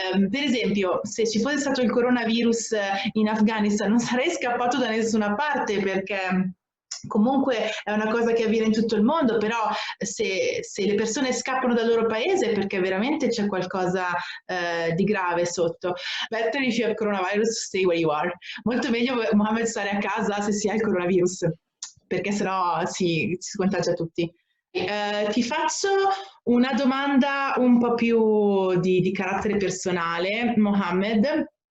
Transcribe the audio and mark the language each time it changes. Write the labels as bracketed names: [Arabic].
[Italian] Per esempio, se ci fosse stato il coronavirus in Afghanistan non sarei scappato da nessuna parte, perché comunque è una cosa che avviene in tutto il mondo, però se le persone scappano dal loro paese è perché veramente c'è qualcosa di grave sotto. [English] Better if you have coronavirus, stay where you are. [Italian] Molto meglio, Mohammed, stare a casa se si ha il coronavirus, perché sennò si contagia tutti. Ti faccio una domanda un po' più di carattere personale, Mohammed.